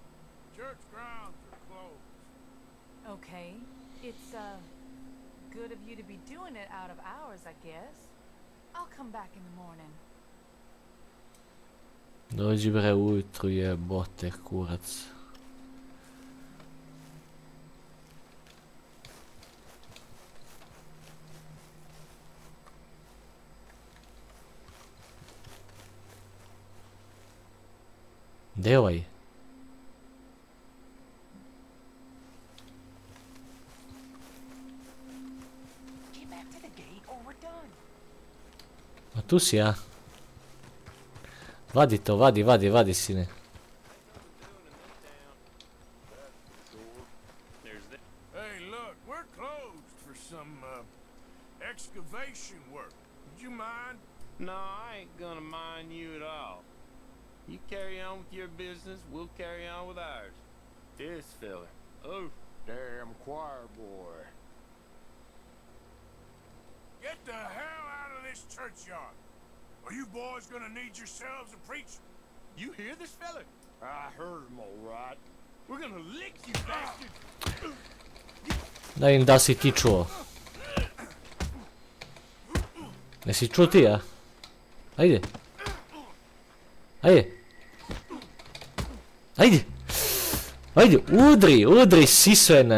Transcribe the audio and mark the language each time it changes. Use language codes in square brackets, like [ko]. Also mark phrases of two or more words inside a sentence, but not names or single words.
[en] Church grounds are closed. Okay. It's, good of you to be doing it out of hours, I guess. I'll come back in the morning. [sr] Dođi bre ujutru, jebote kurac. Gde je ovaj? [en] Get back to the gate or we're done. [sr] A tu si ja. Vadi to, vadi sine. [en] Hey, look, we're closed for some excavation work. Would you mind? No, I ain't gonna mind you at all. You carry on with your business, we'll carry on with ours. This fella. Oh, Damn choir boy. Get the hell out of this churchyard. Are you boys gonna need yourselves a preacher? you hear this fella? I heard him all right. We're gonna lick you, bastard! [sr] Da im da si ti čuo. Ne si čuo ti, a? Ajde. Ajde. Ajde. Ajde, udri, siso jedna.